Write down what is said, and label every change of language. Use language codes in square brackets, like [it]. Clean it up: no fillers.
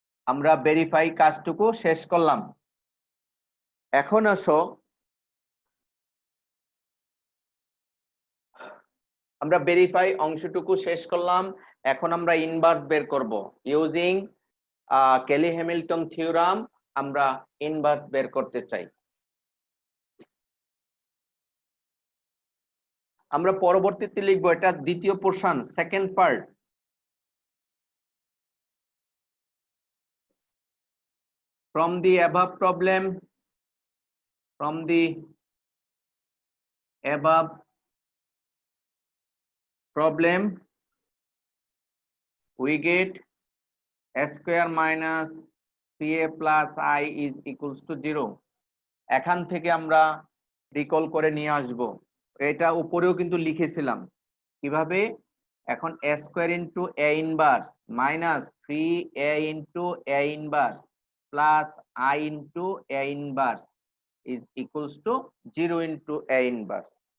[bn] আমরা ভেরিফাই কাজটুকু শেষ করলাম। এখন আসো আমরা ভেরিফাই অংশটুকু শেষ করলাম, এখন আমরা ইনভার্স বের করব ইউজিং কেলি হ্যামিল্টন থিওরাম। আমরা ইনভার্স বের করতে চাই। আমরা পরবর্তীতে লিখবো, এটা দ্বিতীয় portion, second part. [en] From the above problem, from the above problem, we get a square minus 3a plus I is equals to 0. [bn] এখান থেকে আমরা রিকল করে নিয়ে আসব, এটা উপরেও কিন্তু লিখেছিলাম কিভাবে। [en] এখন a square into a inverse minus 3a into a inverse plus I into a inverse is equals to 0 into a inverse.